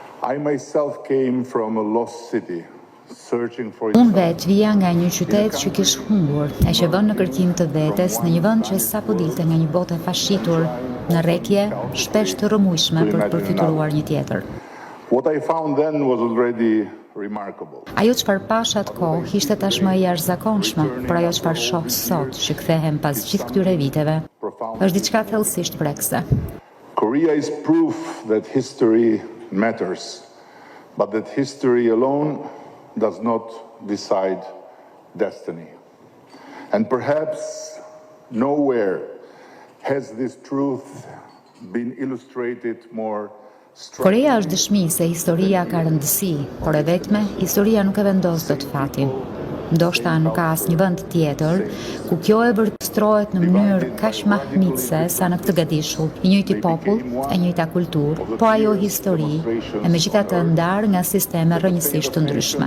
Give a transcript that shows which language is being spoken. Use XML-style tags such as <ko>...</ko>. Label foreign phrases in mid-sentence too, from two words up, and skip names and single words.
<en>I myself came from a lost city.</en> <sq>Unë vetë vija nga një qytet që kishte humbur, e që vënë në kërkim të vetes në një vend që sapo dilte nga një botë e fascitur, në rrekje shpesh të rrëmujshme për të përfituar një tjetër. Ajo çfarë pash atë kohë ishte tashmë e jashtëzakonshme, por ajo çfarë shoh sot që kthehem pas gjithë këtyre viteve, është diçka thellësisht prekse.</sq> <en>Korea is proof that history matters, but that history alone does not decide destiny. And perhaps nowhere has this truth been illustrated more.</en> <sq>Korea është dëshmi se historia ka rëndësi, por e vetme historia nuk e vendos dot fatin. Ndoshta nuk ka asnjë vend tjetër ku kjo e vërtetrohet në mënyrë kaq mahnitse sa në këtë gadishull. I njëjti popull, e njëjta kulturë, po ajo histori, e megjithatë ndarë nga sisteme rrënjësisht të ndryshme.</sq>